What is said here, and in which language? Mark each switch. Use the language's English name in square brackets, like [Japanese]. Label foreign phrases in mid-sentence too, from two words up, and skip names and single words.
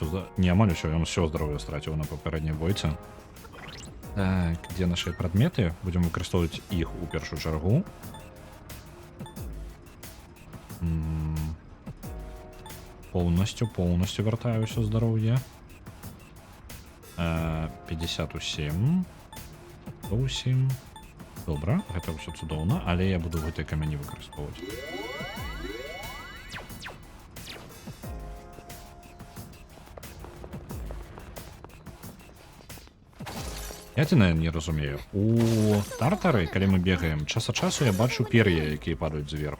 [Belarusian] Не амаль усю, [Ukrainian] він все здоров'я стратив на попередній бойці. Так, де наші предмети? Будемо використовувати їх у першу чергу. Повністю вертаю все здоров'я. 57. 107. Добре, [Belarusian] гэта ўсё цудоўна, але я буду гэтыя камяні выкарыстоўваць. Я адзінае не разумею. У тартары, калі мы бегаем, час ад часу я бачу пер'я, якія падаюць зверху.